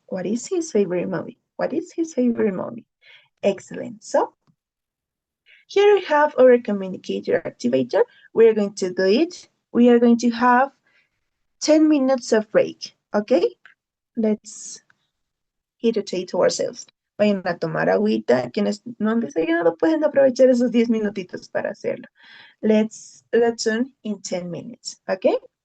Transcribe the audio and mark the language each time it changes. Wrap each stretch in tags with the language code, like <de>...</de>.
<en>What is his favorite movie? What is his favorite movie? Excellent. So, here we have our communicator activator. We're going to do it. We are going to have 10 minutes of break, okay? Let's irritate ourselves.</en> <es>Vayan a tomar agüita. Quienes no han desayunado pueden aprovechar esos 10 minutitos para hacerlo.</es> <en>Let's return in 10 minutes, okay?</en>